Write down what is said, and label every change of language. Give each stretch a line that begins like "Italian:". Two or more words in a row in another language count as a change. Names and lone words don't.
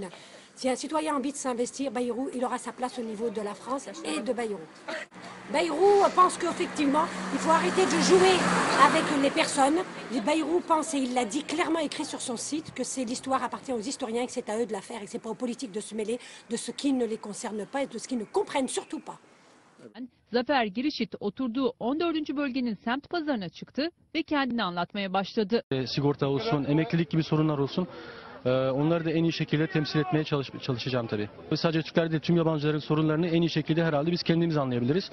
French: Si un citoyen a envie de s'investir, Bayrou, il aura sa place au niveau de la France et de Bayrou. Bayrou pense qu'effectivement, il faut arrêter de jouer avec les personnes. Bayrou pense, et il l'a dit clairement écrit sur son site, que l'histoire appartient aux historiens et que c'est à eux de la faire et que ce n'est pas aux politiques de se mêler de ce qui ne les concerne pas et de ce qu'ils ne comprennent surtout pas.
Turkish: Zafer Girişit oturduğu 14. bölgenin semt pazarına çıktı ve kendini anlatmaya başladı. Sigorta olsun, emeklilik gibi sorunlar olsun. Onları da en iyi şekilde temsil etmeye çalışacağım tabii. Sadece Türkler değil, tüm yabancıların sorunlarını en iyi şekilde herhalde biz kendimiz anlayabiliriz.